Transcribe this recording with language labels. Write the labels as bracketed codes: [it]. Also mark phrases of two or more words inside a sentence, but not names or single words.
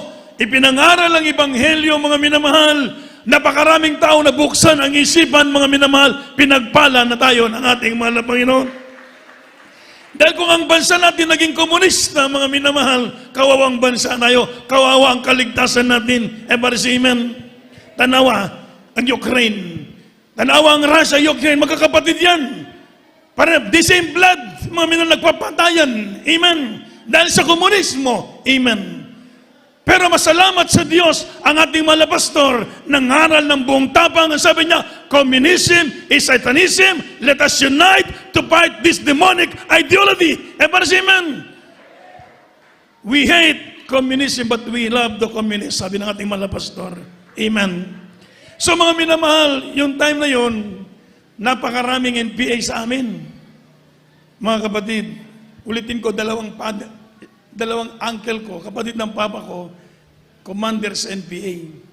[tl] Ipinangaral ang ebanghelyo, mga minamahal. Napakaraming tao na buksan ang isipan, mga minamahal. Pinagpala na tayo ng ating mahal na Panginoon. Dahil kung ang bansa natin naging komunista, mga minamahal, kawawang bansa tayo, kawawa ang kaligtasan natin. [en] Ever say amen. [tl] Tanawa ang Ukraine. Tanawa ang Russia, Ukraine, magkakapatid yan. Para [en] the same blood, [tl] mga minamahal, nagpapatayan. Amen. Dahil sa komunismo. Amen. Pero masalamat sa Diyos ang ating mga pastor nangaral ng buong tapang. Ang sabi niya, [en] communism is Satanism. Let us unite to fight this demonic ideology. Ever amen? We hate communism but we love the communists. [tl] Sabi ng ating mga pastor. Amen. So mga minamahal, yung time na yun, napakaraming NPA sa amin. Mga kapatid, ulitin ko, dalawang uncle ko, kapatid ng papa ko, commander sa NPA.